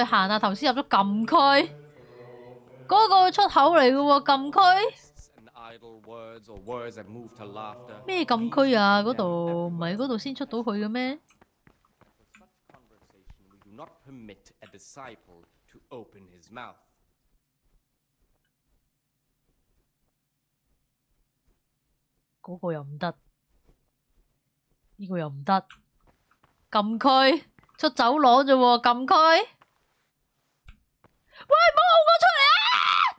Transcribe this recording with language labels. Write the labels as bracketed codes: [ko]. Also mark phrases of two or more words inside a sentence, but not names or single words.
[yue] 行啊！頭先入咗禁區，嗰個出口嚟嘅喎，禁區 [en] And idle words or words that move to laughter. [yue] 咩禁區啊？嗰度唔係嗰度先出到去嘅咩？ [en] For such conversation, we do not permit a disciple to open his mouth. [yue] 嗰個又唔得，呢個又唔得，禁區出走廊啫喎，禁區。喂，唔好拱我出嚟啊！